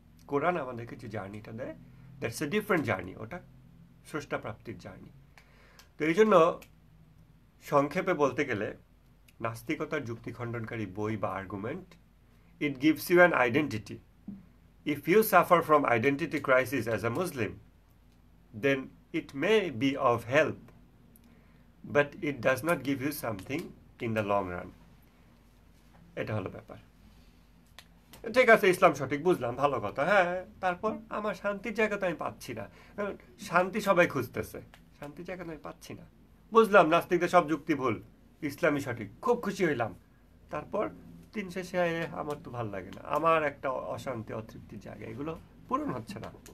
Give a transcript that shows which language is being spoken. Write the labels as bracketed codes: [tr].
[bn] কোরআন আমাদেরকে যে জার্নিটা দেয়, [en] that's a different journey, [bn] ওটা স্রষ্টা প্রাপ্তির জার্নি। তো এই জন্য সংক্ষেপে বলতে গেলে নাস্তিকতার যুক্তি খণ্ডনকারী বই বা argument, [en] it gives you an identity. If you suffer from identity crisis as a Muslim, then it may be of help, but it does not give you something in the long run. [bn] এটা হলো ব্যাপার। ঠিক আছে, ইসলাম সঠিক, বুঝলাম, ভালো কথা, হ্যাঁ, তারপর আমার শান্তির জায়গা তো আমি পাচ্ছি না। শান্তি সবাই খুঁজতেছে, শান্তির জায়গা তো আমি পাচ্ছি না। বুঝলাম নাস্তিকদের সব যুক্তি ভুল, ইসলামই সঠিক, খুব খুশি হইলাম। তারপর দিন শেষে আমার তো ভাল লাগে না, আমার একটা অশান্তি, অতৃপ্তির জায়গা, এগুলো পূরণ হচ্ছে না।